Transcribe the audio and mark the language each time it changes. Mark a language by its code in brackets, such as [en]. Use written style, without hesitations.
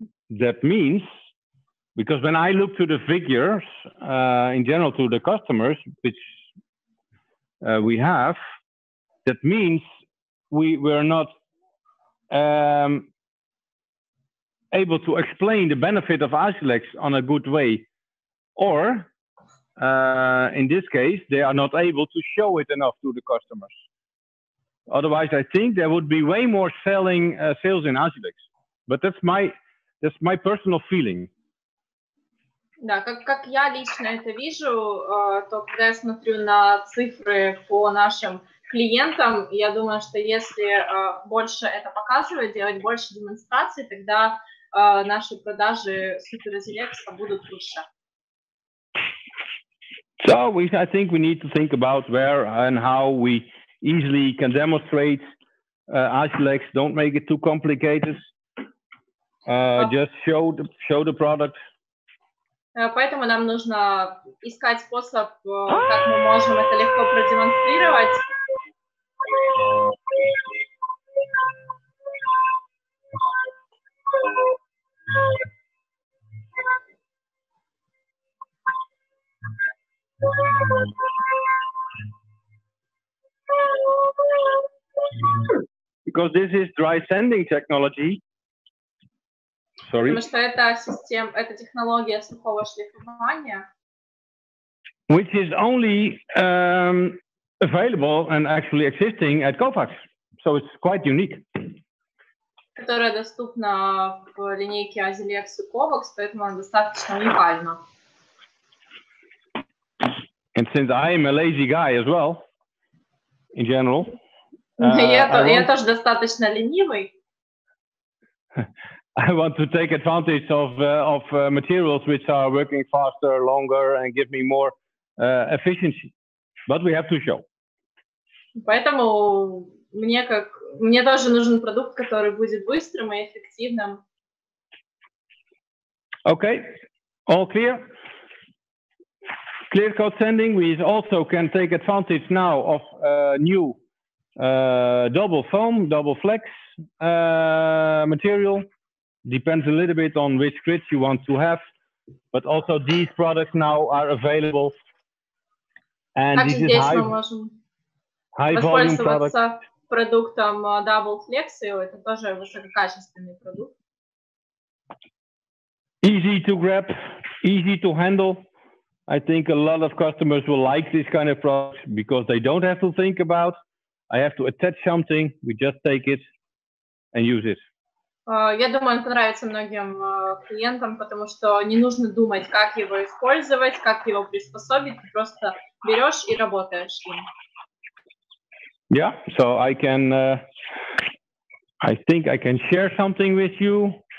[en] That means, because when I look to the figures, in general to the customers, which we have, that means we were not able to explain the benefit of ASSILEX on a good way, or in this case, they are not able to show it enough to the customers. Otherwise, I think there would be way more sales in ASSILEX. But that's my personal feeling. [ru] Да, как я лично это вижу, то когда я смотрю на цифры по нашим клиентам, я думаю, что если больше это показывать, делать больше демонстраций, тогда наши продажи Super ASSILEX будут лучше. [en] So I think we need to think about where and how we easily can demonstrate ASSILEX. Don't make it too complicated. Just show the product. [ru] Поэтому нам нужно искать способ, как мы можем это легко продемонстрировать. [en] Because this is dry sanding technology. Sorry. [ru] Потому что это технология сухого шлифования. [en] Which is only available and actually existing at Kovacs. So it's quite unique. [ru] Которая доступна в линейке ASSILEX и Kovacs, поэтому она достаточно уникальна. [en] And since I am a lazy guy as well, in general, [ru] я тоже достаточно ленивый. [en] I want to take advantage of materials which are working faster, longer, and give me more efficiency. But we have to show. [ru] Поэтому мне тоже нужен продукт, который будет быстрым и эффективным. [en] Okay, all clear? Clear code sending. We also can take advantage now of new double foam, double flex material. Depends a little bit on which grids you want to have, but also these products now are available. And this is high volume product. [ru] Продуктом Double Flex, это тоже высококачественный продукт. [en] Easy to grab, easy to handle. I think a lot of customers will like this kind of product because they don't have to think about, I have to attach something, we just take it and use it. [ru] Я думаю, он понравится многим клиентам, потому что не нужно думать, как его использовать, как его приспособить, ты просто берешь и работаешь им. [en] Yeah, so I think I can share something with you.